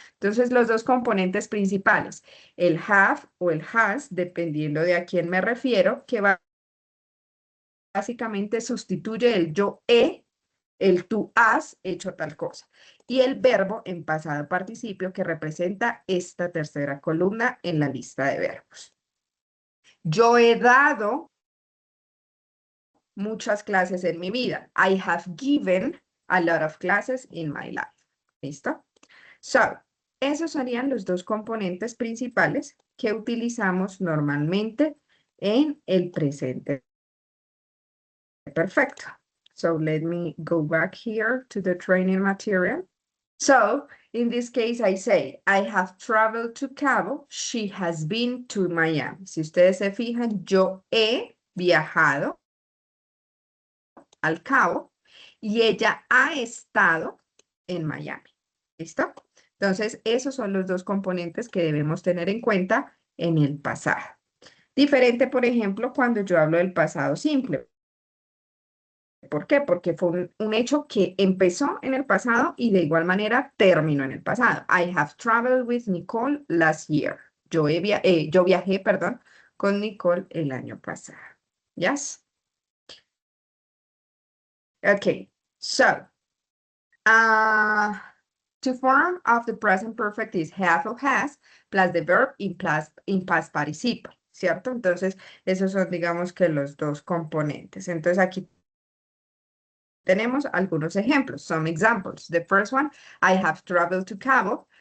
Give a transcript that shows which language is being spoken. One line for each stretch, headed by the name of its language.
Spanish: Entonces, los dos componentes principales, el have o el has, dependiendo de a quién me refiero, que básicamente sustituye el yo he, el tú has hecho tal cosa. Y el verbo en pasado participio que representa esta tercera columna en la lista de verbos. Yo he dado muchas clases en mi vida.
English: I have given a lot of classes in my life.
Spanish: ¿Listo? So, esos serían los dos componentes principales que utilizamos normalmente en el presente perfecto.
English: So let me go back here to the training material. So, in this case, I say, I have traveled to Cabo. She has been to Miami.
Spanish: Si ustedes se fijan, yo he viajado al Cabo y ella ha estado en Miami. ¿Listo? Entonces, esos son los dos componentes que debemos tener en cuenta en el pasado. Diferente, por ejemplo, cuando yo hablo del pasado simple. ¿Por qué? Porque fue un hecho que empezó en el pasado y de igual manera terminó en el pasado.
English: I have traveled with Nicole last year.
Spanish: Yo viajé, perdón, con Nicole el año pasado.
English: Yes? Okay, so, to form of the present perfect is have or has plus the verb in past participle,
Spanish: ¿cierto? Entonces, esos son, digamos que los dos componentes. Entonces, aquí tenemos algunos ejemplos,
English: some examples. The first one, I have traveled to Cabo.